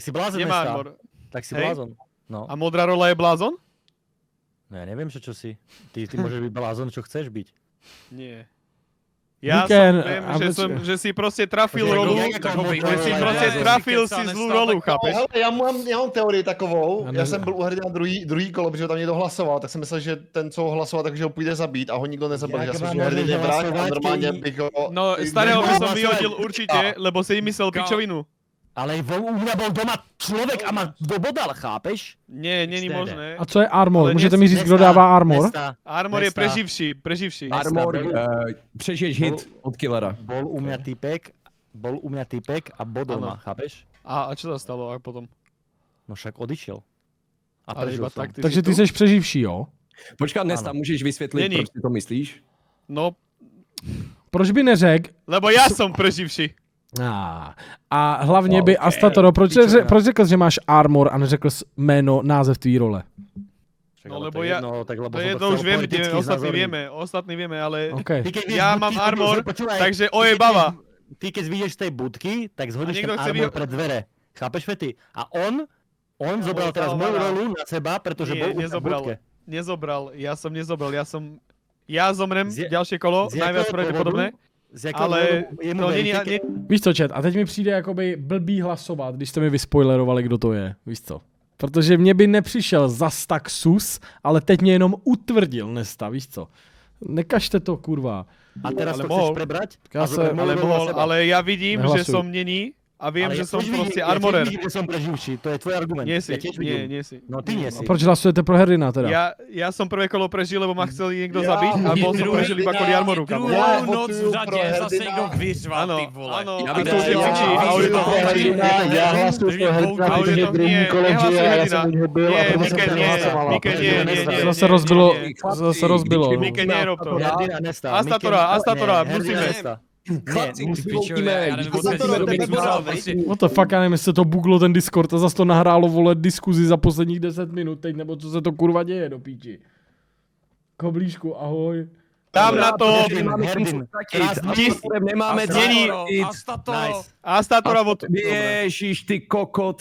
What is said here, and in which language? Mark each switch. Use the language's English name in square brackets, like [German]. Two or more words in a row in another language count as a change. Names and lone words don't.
[Czech] dneska. armor. [Slovak] Tak si Hej? blázon. No. A modrá rola je blázon? No ja neviem, čo si. Ty môžeš byť blázon, čo chceš byť. Nie. Ja Weekend, viem, že si proste trafil rolu, že si proste trafil si zlú rolu, chápeš? [Czech] Hele, já mám teorii takovou, já jsem byl u hrdina druhý kolo, protože tam někdo hlasoval, tak jsem myslel, že ten, co ho hlasoval, takže ho půjde zabít a ho nikdo nezabil. Já jsem, že hrdin je vrah a normálně bych ho... [Slovak] No, starého by som vyhodil určite, lebo si myslel pičovinu. Ale u mňa bol doma človek a ma dobodal, chápeš? Nie, není možné. [Czech] A co je armor? Můžete mi říct, kdo dává armor? [Slovak] Armor je preživší. [Czech] Armor, přežiješ hit od killera. [Slovak] Bol u mňa typek a bodol ma, chápeš? A čo sa stalo a potom? No však odišiel. A Ale prežil iba som. tak, ty Takže si ty tu? [Czech] seš přeživší, jo? Počkat, Nesta, můžeš vysvětlit, Není. proč si to myslíš? No, Proč by neřekl? [Slovak] lebo ja som preživší. [Czech] A hlavně by Astatoro, proč řekl, že máš armor a neřekl jsi jméno, název tvý role? [Slovak] No lebo ja, lebo to už viem, ostatní vieme, ale Okay. ja mám armor, takže ojebava. Ty keď vyjdeš z tej budky, tak zhodíš ten niekto chce armor pred dvere. Chápeš, Fety? A on zobral teraz moju rolu na seba, pretože bol u mňa v budke. Nezobral, ja zomrem ďalšie kolo, najviac pravdepodobné. [Czech] Ale to není... Víš co, chat, a teď mi přijde jakoby blbý hlasovat, když jste mi vyspoilerovali, kdo to je, víš co? Protože mě by nepřišel zas tak sus, ale teď mě jenom utvrdil Nesta, víš co? Nekažte to, kurva. [Slovak] A teraz to chceš prebrať? Ale ja vidím, že som není a viem, že som proste armorer. Ja tiež vidím, že som preživší, to je tvoj argument. Nie si, nie si. No ty nie si. [Czech] A proč hlasujete pro hrdina teda? [Slovak] Ja som prvé kolo prežil, lebo ma chcel niekto zabiť a bol som prežil iba kvôli armoru. [Czech] Druhou noc v řadě zase někdo vyřval, ty vole. [Slovak] Áno, Ja a [Czech] bych [Slovak] to už je piči. [Czech] Já hlasuji pro hrdina, protože druhý kolo žije a já jsem u něho byl a proto jsem to nehlasovala. Zase rozbilo. [Slovak] Mike, nerob to. [Czech] Hrdina Nesta. Astatora, musíme. Chlapci, [English] What the fuck, [Czech] já nevím, jestli to buglo ten Discord a zase to nahrálo, vole, diskuzi za posledních 10 minut teď, nebo co se to kurva děje do píči. Koblížku, ahoj. Tam na to. nemáme Astatora od... Ježiš, ty kokot.